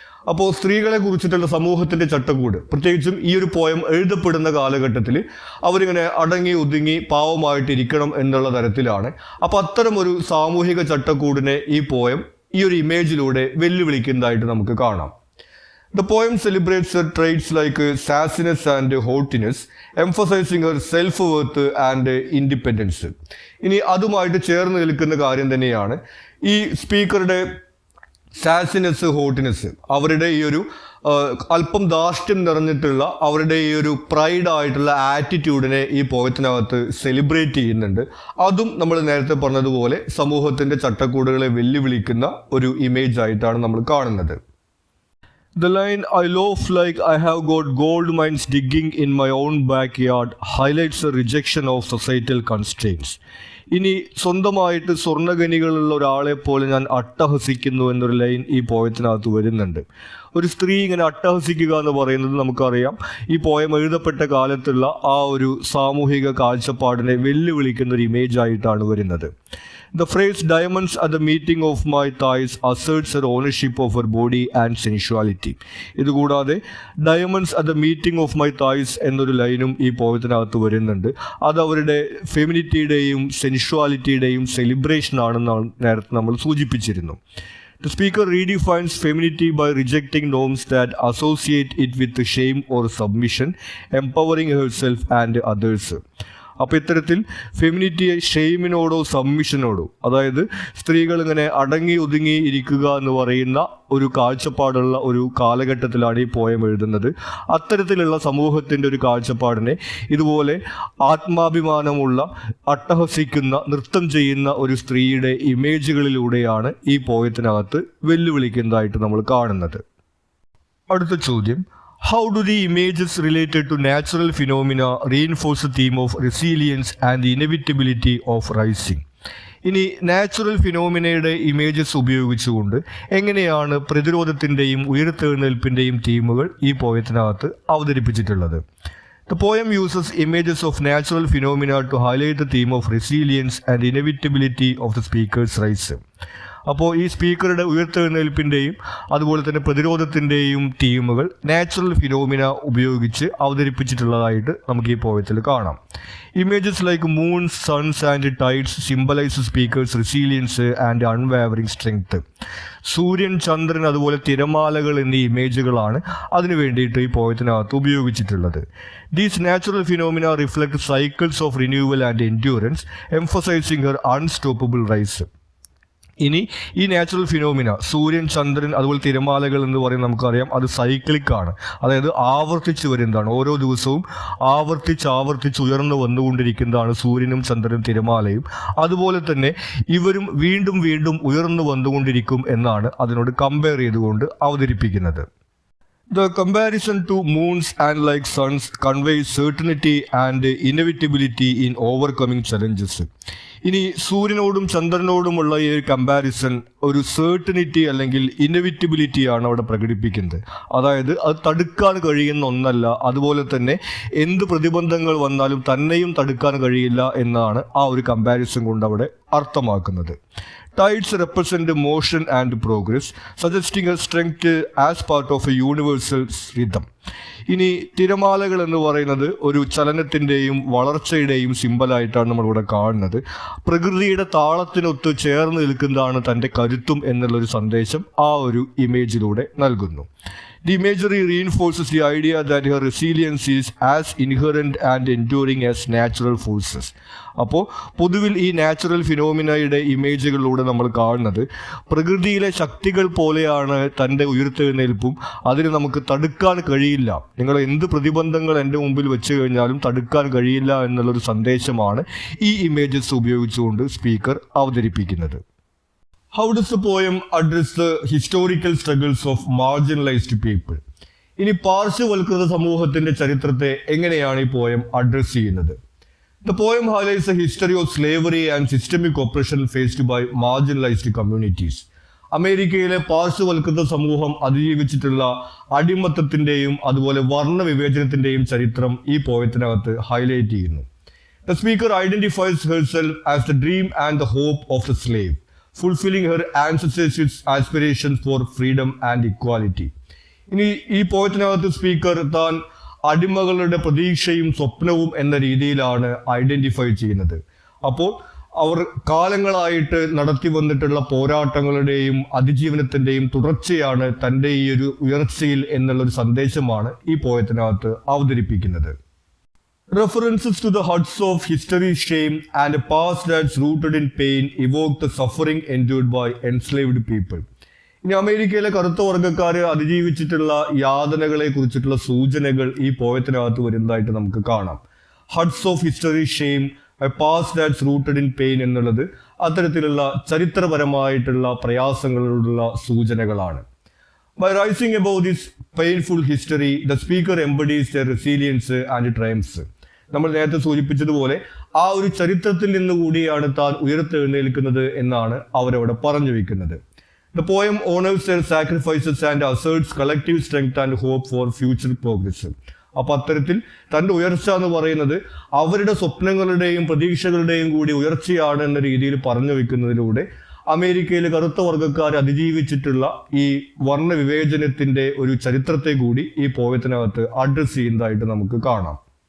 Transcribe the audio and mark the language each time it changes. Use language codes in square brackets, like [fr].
[ml] അപ്പോൾ സ്ത്രീകളെ കുറിച്ചിട്ടുള്ള സമൂഹത്തിൻ്റെ ചട്ടക്കൂട്, പ്രത്യേകിച്ചും ഈ ഒരു പോയം എഴുതപ്പെടുന്ന കാലഘട്ടത്തിൽ അവരിങ്ങനെ അടങ്ങി ഒതുങ്ങി പാവമായിട്ടിരിക്കണം എന്നുള്ള തരത്തിലാണ്. അപ്പോൾ അത്തരം ഒരു സാമൂഹിക ചട്ടക്കൂടിനെ ഈ പോയം ഈ ഒരു ഇമേജിലൂടെ വെല്ലുവിളിക്കുന്നതായിട്ട് നമുക്ക് കാണാം. [en] The poem celebrates her traits like sassiness and haughtiness, emphasizing her self-worth and independence. [ml] ഇനി അതുമായിട്ട് ചേർന്ന് നിൽക്കുന്ന കാര്യം തന്നെയാണ് ഈ സ്പീക്കറുടെ സാസിനെസ്, ഹോട്ടിനെസ്, അവരുടെ ഈ ഒരു അല്പം ധാർഷ്ട്യം നിറഞ്ഞിട്ടുള്ള അവരുടെ ഈ ഒരു പ്രൈഡ് ആയിട്ടുള്ള ആറ്റിറ്റ്യൂഡിനെ ഈ പോയത്തിനകത്ത് സെലിബ്രേറ്റ് ചെയ്യുന്നുണ്ട്. അതും നമ്മൾ നേരത്തെ പറഞ്ഞതുപോലെ സമൂഹത്തിൻ്റെ ചട്ടക്കൂടുകളെ വെല്ലുവിളിക്കുന്ന ഒരു ഇമേജ് ആയിട്ടാണ് നമ്മൾ കാണുന്നത്. [en] The line "I loaf like I have got gold mines digging in my own backyard" highlights a rejection of societal constraints. [ml] ഇനി സ്വന്തമായിട്ട് സ്വർണ്ണഖനികളുള്ള ഒരാളെ പോലെ ഞാൻ അട്ടഹസിക്കുന്നു എന്നൊരു ലൈൻ ഈ പോയത്തിനകത്ത് വരുന്നുണ്ട്. ഒരു സ്ത്രീ ഇങ്ങനെ അട്ടഹസിക്കുക എന്ന് പറയുന്നത് നമുക്കറിയാം ഈ പോയം എഴുതപ്പെട്ട കാലത്തുള്ള ആ ഒരു സാമൂഹിക കാഴ്ചപ്പാടിനെ വെല്ലുവിളിക്കുന്ന ഒരു ഇമേജ് ആയിട്ടാണ് വരുന്നത്. [en] The phrase "diamonds at the meeting of my thighs" asserts her ownership of her body and sensuality. [ml] ഇതുകൂടാതെ [en] "diamonds at the meeting of my thighs" [ml] എന്നൊരു ലൈനും ഈ പോയത്തിനകത്ത് വരുന്നുണ്ട്. അത് അവരുടെ ഫെമിനിറ്റിയുടെയും സെൻഷ്വാലിറ്റിയുടെയും സെലിബ്രേഷൻ ആണെന്നാണ് നേരത്തെ നമ്മൾ സൂചിപ്പിച്ചിരുന്നു. [en] The speaker redefines femininity by rejecting norms that associate it with shame or submission, empowering herself and others. [ml] അപ്പോൾ ഇത്തരത്തിൽ ഫെമിനിറ്റിയെ ഷെയിമിനോടോ സബ്മിഷനോടോ, അതായത് സ്ത്രീകൾ ഇങ്ങനെ അടങ്ങി ഒതുങ്ങി ഇരിക്കുക എന്ന് പറയുന്ന ഒരു കാഴ്ചപ്പാടുള്ള ഒരു കാലഘട്ടത്തിലാണ് ഈ പോയം എഴുതുന്നത്. അത്തരത്തിലുള്ള സമൂഹത്തിൻ്റെ ഒരു കാഴ്ചപ്പാടിനെ ഇതുപോലെ ആത്മാഭിമാനമുള്ള, അട്ടഹസിക്കുന്ന, നൃത്തം ചെയ്യുന്ന ഒരു സ്ത്രീയുടെ ഇമേജുകളിലൂടെയാണ് ഈ പോയത്തിനകത്ത് വെല്ലുവിളിക്കുന്നതായിട്ട് നമ്മൾ കാണുന്നത്. അടുത്ത ചോദ്യം: [en] How do the images related to natural phenomena reinforce the theme of resilience and the inevitability of rising? [ml] ഇനി നാച്ചുറൽ ഫിനോമിനയുടെ ഇമേജസ് ഉപയോഗിച്ചുകൊണ്ട് എങ്ങനെയാണ് പ്രതിരോധത്തിൻ്റെയും ഉയർത്തെഴുന്നേൽപ്പിൻ്റെയും തീമുകൾ ഈ പോയത്തിനകത്ത് അവതരിപ്പിച്ചിട്ടുള്ളത്? [en] The poem uses images of natural phenomena to highlight the theme of resilience and inevitability of the speaker's rise. [ml] അപ്പോൾ ഈ സ്പീക്കറുടെ ഉയർത്തെഴുന്നേൽപ്പിൻ്റെയും അതുപോലെ തന്നെ പ്രതിരോധത്തിൻ്റെയും തീമുകൾ natural phenomena ഉപയോഗിച്ച് അവതരിപ്പിച്ചിട്ടുള്ളതായിട്ട് നമുക്ക് ഈ പോയത്തിൽ കാണാം. [en] Images like moon, suns and tides symbolise speaker's resilience and unwavering strength. [ml] സൂര്യൻ, ചന്ദ്രൻ, അതുപോലെ തിരമാലകൾ എന്നീ ഇമേജുകളാണ് അതിനു വേണ്ടിയിട്ട് ഈ പോയത്തിനകത്ത് ഉപയോഗിച്ചിട്ടുള്ളത്. [en] These natural phenomena reflect cycles of renewal and endurance, emphasising her unstoppable rise. [ml] ഇനി ഈ നാച്ചുറൽ ഫിനോമിന, സൂര്യൻ, ചന്ദ്രൻ, അതുപോലെ തിരമാലകൾ എന്ന് പറയുന്നത് നമുക്കറിയാം അത് സൈക്ലിക്കാണ്, അതായത് ആവർത്തിച്ച് വരുന്നതാണ്. ഓരോ ദിവസവും ആവർത്തിച്ച് ഉയർന്നു വന്നുകൊണ്ടിരിക്കുന്നതാണ് സൂര്യനും ചന്ദ്രനും തിരമാലയും. അതുപോലെ തന്നെ ഇവരും വീണ്ടും വീണ്ടും ഉയർന്നു വന്നുകൊണ്ടിരിക്കും എന്നാണ് അതിനോട് കമ്പയർ ചെയ്തുകൊണ്ട് അവതരിപ്പിക്കുന്നത്. [en] The comparison to moons and like suns conveys certainty and inevitability in overcoming challenges. [ml] ഇനി സൂര്യനോടും ചന്ദ്രനോടുമുള്ള ഈ ഒരു കമ്പാരിസൺ ഒരു സെർട്ടനിറ്റി അല്ലെങ്കിൽ ഇന്നെവിറ്റബിലിറ്റി ആണ് അവിടെ പ്രകടിപ്പിക്കുന്നത്. അതായത് അത് തടുക്കാൻ കഴിയുന്ന ഒന്നല്ല, അതുപോലെ തന്നെ എന്ത് പ്രതിബന്ധങ്ങൾ വന്നാലും തന്നെയും തടുക്കാൻ കഴിയില്ല എന്നാണ് ആ ഒരു കമ്പാരിസൺ കൊണ്ട് അവിടെ അർത്ഥമാക്കുന്നത്. [en] Tides represent motion and progress, suggesting a strength as part of a universal rhythm. [ml] ഇനി തിരമാലകൾ എന്ന് പറയുന്നത് ഒരു ചലനത്തിൻ്റെയും വളർച്ചയുടെയും സിമ്പലായിട്ടാണ് നമ്മളിവിടെ കാണുന്നത്. പ്രകൃതിയുടെ താളത്തിനൊത്ത് ചേർന്ന് നിൽക്കുന്നതാണ് തൻ്റെ കരുത്തും എന്നുള്ളൊരു സന്ദേശം ആ ഒരു ഇമേജിലൂടെ നൽകുന്നു. [en] The imagery reinforces the idea that her resilience is as inherent and enduring as natural forces. [ml] അപ്പോൾ പൊതുവിൽ ഈ നാച്ചുറൽ ഫിനോമിനയുടെ ഇമേജുകളിലൂടെ നമ്മൾ കാണുന്നത് പ്രകൃതിയിലെ ശക്തികൾ പോലെയാണ് തൻ്റെ ഉയർത്തെഴുന്നേൽപ്പും, അതിന് നമുക്ക് തടുക്കാൻ കഴിയില്ല, നിങ്ങൾ എന്ത് പ്രതിബന്ധങ്ങൾ എൻ്റെ മുമ്പിൽ വെച്ച് കഴിഞ്ഞാലും തടുക്കാൻ കഴിയില്ല എന്നുള്ളൊരു സന്ദേശമാണ് ഈ ഇമേജസ് ഉപയോഗിച്ചുകൊണ്ട് സ്പീക്കർ അവതരിപ്പിക്കുന്നത്. [en] How does the poem address the historical struggles of marginalized people? [ml] ഇനി പാർശ്വവൽകൃത സമൂഹത്തിൻ്റെ ചരിത്രത്തെ എങ്ങനെയാണ് ഈ പോയം അഡ്രസ് ചെയ്യുന്നത്? [en] The poem highlights the history of slavery and systemic oppression faced by marginalized communities. [ml] അമേരിക്കയിലെ പാർശ്വവൽകൃത സമൂഹം അതിജീവിച്ചിട്ടുള്ള അടിമത്തത്തിൻ്റെയും അതുപോലെ വർണ്ണവിവേചനത്തിൻ്റെയും ചരിത്രം ഈ പോയത്തിനകത്ത് ഹൈലൈറ്റ് ചെയ്യുന്നു. [en] The speaker identifies herself as the dream and the hope of the slave, fulfilling her ancestors' aspirations for freedom and equality. [ml] ഇനി ഈ പോയത്തിനകത്ത് speaker താൻ അടിമകളുടെ പ്രതീക്ഷയും സ്വപ്നവും എന്ന രീതിയിലാണ് ഐഡന്റിഫൈ ചെയ്യുന്നത്. അപ്പോൾ അവർ കാലങ്ങളായിട്ട് നടത്തി വന്നിട്ടുള്ള പോരാട്ടങ്ങളുടെയും അതിജീവനത്തിൻ്റെയും തുടർച്ചയാണ് തൻ്റെ ഈ ഒരു ഉയർച്ചയിൽ എന്നുള്ളൊരു സന്ദേശമാണ് ഈ പോയത്തിനകത്ത് അവതരിപ്പിക്കുന്നത്. [en] References to the huts of history's shame and a past that's rooted in pain evoke the suffering endured by enslaved people. [ml] ഇനി അമേരിക്കയിലെ കറുത്ത വർഗ്ഗക്കാർ അതിജീവിച്ചിട്ടുള്ള യാതനകളെ കുറിച്ചിട്ടുള്ള സൂചനകൾ ഈ പോയത്തിനകത്ത് വരുന്നതായിട്ട് നമുക്ക് കാണാം. [en] hurts of history shame a past that's rooted in pain [ml] എന്നുള്ളത് അത്തരത്തിലുള്ള ചരിത്രപരമായിട്ടുള്ള പ്രയാസങ്ങളുള്ള സൂചനകളാണ്. [en] By rising above this painful history, the speaker embodies their resilience and triumphs. [ml] നമ്മൾ നേരത്തെ സൂചിപ്പിച്ചതുപോലെ ആ ഒരു ചരിത്രത്തിൽ നിന്ന് കൂടിയാണ് താൻ ഉയർത്തെഴുന്നേൽക്കുന്നത് എന്നാണ് അവരവിടെ പറഞ്ഞു വെക്കുന്നത്. [en] The poem honors their sacrifices and asserts collective strength and hope for future progress. [ml] അപ്പൊ അത്തരത്തിൽ തൻ്റെ ഉയർച്ച എന്ന് പറയുന്നത് അവരുടെ സ്വപ്നങ്ങളുടെയും പ്രതീക്ഷകളുടെയും കൂടി ഉയർച്ചയാണ് എന്ന രീതിയിൽ പറഞ്ഞു വെക്കുന്നതിലൂടെ അമേരിക്കയിലെ കറുത്ത വർഗ്ഗക്കാർ അതിജീവിച്ചിട്ടുള്ള ഈ വർണ്ണവിവേചനത്തിന്റെ ഒരു ചരിത്രത്തെ കൂടി ഈ പോയത്തിനകത്ത് അഡ്രസ് ചെയ്യുന്നതായിട്ട് നമുക്ക് കാണാം.